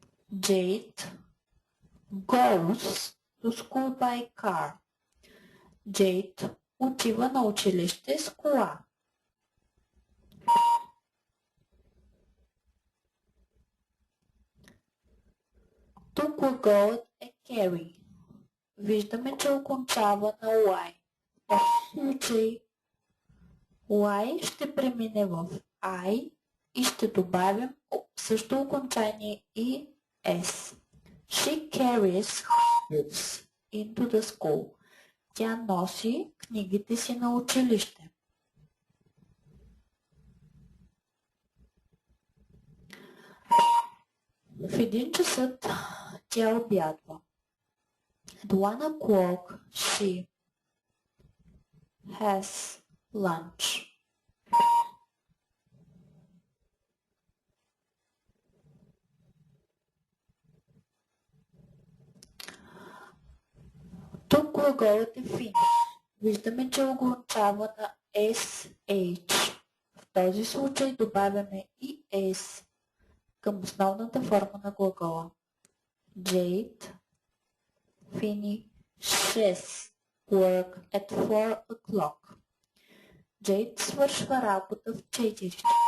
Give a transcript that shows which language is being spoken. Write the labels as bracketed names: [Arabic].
[English] Jade goes to school by car. [Bulgarian] Jade отива на училище с кола. Тук глаголът е carry. Виждаме, че окончава на Y. В случай Y ще премине в I и ще добавим също окончание и S. [English] She carries books into the school. [Bulgarian] Тя носи книгите си на училище. В 1 часът тя обядва. [English] At 1 o'clock she has lunch. [Bulgarian] Тук глаголът е finish. Виждаме, че окончава на SH. В този случай добавяме и S към основната форма на глагола. [English] Jade finishes work at 4 o'clock. [Bulgarian] Jade свършва работа в 4 часа.